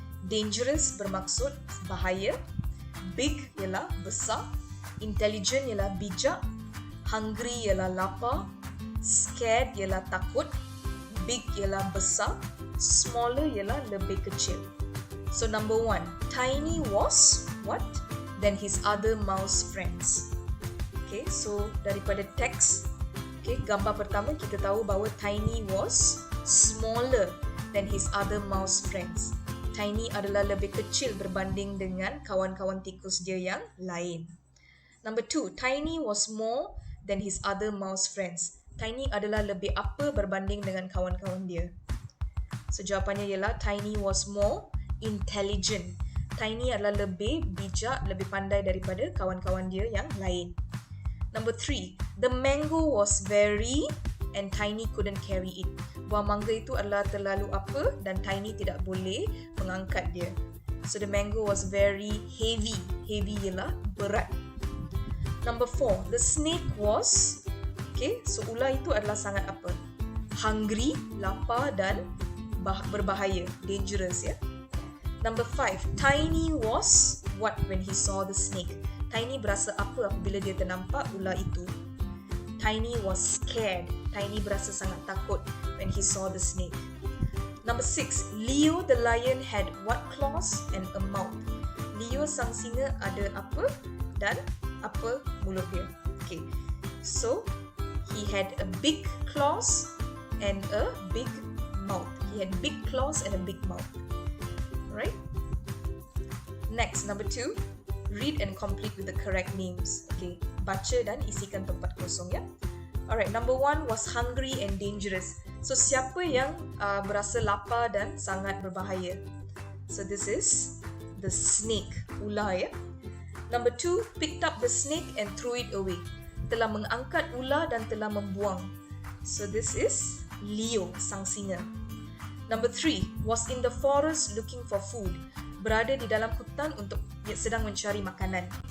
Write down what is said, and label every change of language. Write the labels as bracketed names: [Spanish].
[Malay] Dangerous bermaksud bahaya. Big ialah besar. Intelligent ialah bijak. Hungry ialah lapar. Scared ialah takut. Big ialah besar. Smaller ialah lebih kecil. [English] So number 1, Tiny was what? Than his other mouse friends. Okay, so [Malay] daripada teks, okay, gambar pertama kita tahu bahawa [English] Tiny was smaller than his other mouse friends. [Malay] Tiny adalah lebih kecil berbanding dengan kawan-kawan tikus dia yang lain. [English] Number 2, Tiny was more than his other mouse friends. [Malay] Tiny adalah lebih apa berbanding dengan kawan-kawan dia. [English] So [Malay] jawapannya ialah [English] Tiny was more intelligent. [Malay] Tiny adalah lebih bijak, lebih pandai daripada kawan-kawan dia yang lain. [English] Number 3, the mango was very and Tiny couldn't carry it. [Malay] Buah mangga itu adalah terlalu apa dan Tiny tidak boleh mengangkat dia. [English] So the mango was very heavy. [Malay] Heavy ialah berat. [English] Number 4, the snake was, okay, so [Malay] ular itu adalah sangat apa? Hungry, lapar dan berbahaya, dangerous ya. [English] Number 5, Tiny was what when he saw the snake? [Malay] Tiny berasa apa apabila dia ternampak ular itu? [English] Tiny was scared. [Malay] Tiny berasa sangat takut [English] when he saw the snake. Number 6, Leo the lion had what claws and a mouth? [Malay] Leo sang singa ada apa dan apa mulut dia? [English] Okay, so he had a big claws and a big mouth. He had big claws and a big mouth. Alright? Next, number 2. Read and complete with the correct names. Okay, [Malay] baca dan isikan tempat kosong ya. [English] Alright, number 1 was hungry and dangerous. [Malay] So, siapa yang berasa lapar dan sangat berbahaya? [English] So, this is the snake, ular ya. Number 2, picked up the snake and threw it away. [Malay] Telah mengangkat ular dan telah membuang. [English] So, this is Leo, [Malay] sang singa. [English] Number 3, was in the forest looking for food. [Malay] Berada di dalam hutan untuk sedang mencari makanan.